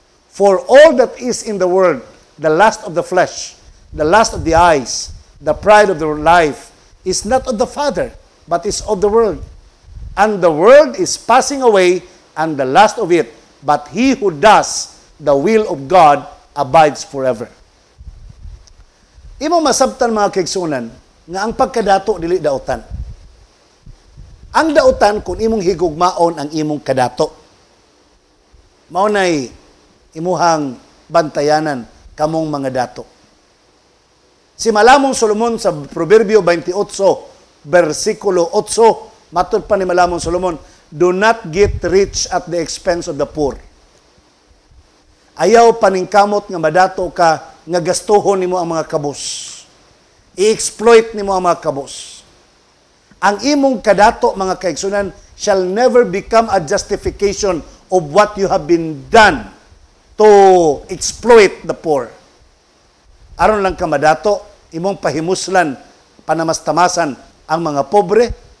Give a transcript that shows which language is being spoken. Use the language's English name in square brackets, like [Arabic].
[English] For all that is in the world, the lust of the flesh, the lust of the eyes, the pride of the life, is not of the Father, but is of the world. And the world is passing away, and the lust of it, but he who does the will of God abides forever. [Cebuano] Imo masabtan mga kaigsuonan nga ang pagkadato dili dautan. Ang dautan kung imong higugmaon ang imong kadato. Mao nay imuhang bantayanan kamong mga dato. Si Malamong Solomon sa Proverbio 28 versikulo 8, matud pa ni Malamong Solomon, [English] do not get rich at the expense of the poor. [Cebuano] Ayaw paningkamot nga madato ka nga gastuhon nimo ang mga kabos. I-exploit nimo ang mga kabos. Ang imong kadato mga kaigsunan [English] shall never become a justification of what you have been done to exploit the poor. [Cebuano] Aron lang ka madato, imong pahimuslan, panamastamasan ang mga pobre.